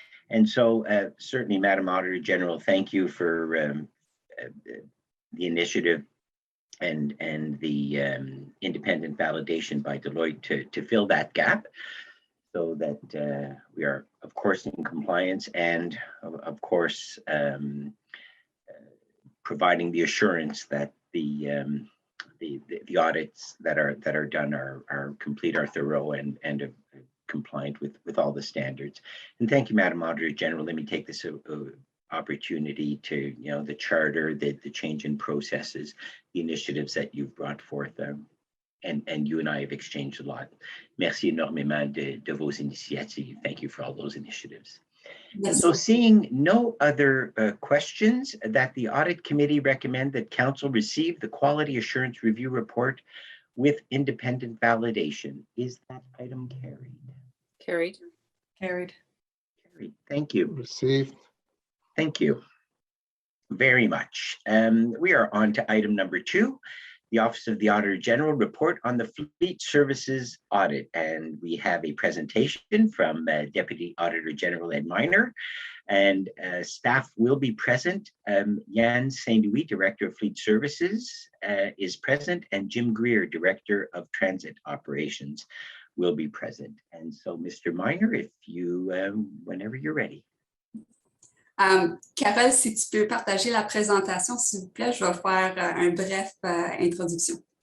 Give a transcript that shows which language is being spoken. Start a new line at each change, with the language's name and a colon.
English: And so certainly, Madam Auditor General, thank you for the initiative and the independent validation by Deloitte to fill that gap, so that we are, of course, in compliance and, of course, providing the assurance that the audits that are done are complete, are thorough, and compliant with all the standards. And thank you, Madam Auditor General. Let me take this opportunity to, the charter, the change in processes, the initiatives that you've brought forth, and you and I have exchanged a lot.
French: Merci énormément de vos initiatives.
English: Thank you for all those initiatives. Yes. So seeing no other questions, that the Audit Committee recommend that Council receive the Quality Assurance Review Report with independent validation. Is that item carried? Carried. Carried. Carried. Thank you. Received. Thank you very much. We are on to item number 2. The Office of the Auditor General report on the Fleet Services Audit. And we have a presentation from Deputy Auditor General Ed Minor, and staff will be present. Yan Saint-Louis, Director of Fleet Services, is present, and Jim Greer, Director of Transit Operations, will be present. And so, Mr. Minor, if you, whenever you're ready.
French: Carole, si tu peux partager la présentation, s'il vous plaît, je vais faire un bref introduction.